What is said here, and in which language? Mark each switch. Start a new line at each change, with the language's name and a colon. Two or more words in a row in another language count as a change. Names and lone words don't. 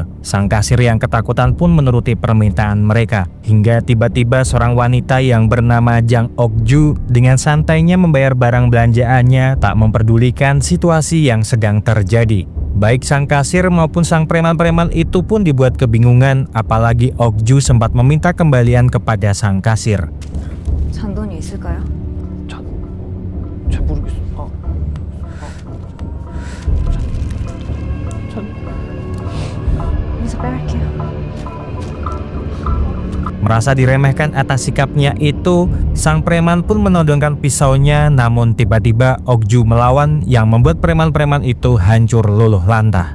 Indonesian: Sang kasir yang ketakutan pun menuruti permintaan mereka, hingga tiba-tiba seorang wanita yang bernama Jang Ok-ju dengan santainya membayar barang belanjaannya, tak memperdulikan situasi yang sedang terjadi. Baik sang kasir maupun sang preman-preman itu pun dibuat kebingungan, apalagi Ok-ju sempat meminta kembalian kepada sang kasir.
Korean: 잔돈이 있을까요? 잘 모르겠어. 여기서 빼갈게요.
Indonesian: Merasa diremehkan atas sikapnya itu, sang preman pun menodongkan pisaunya, namun tiba-tiba Ok-ju melawan yang membuat preman-preman itu hancur luluh lantah.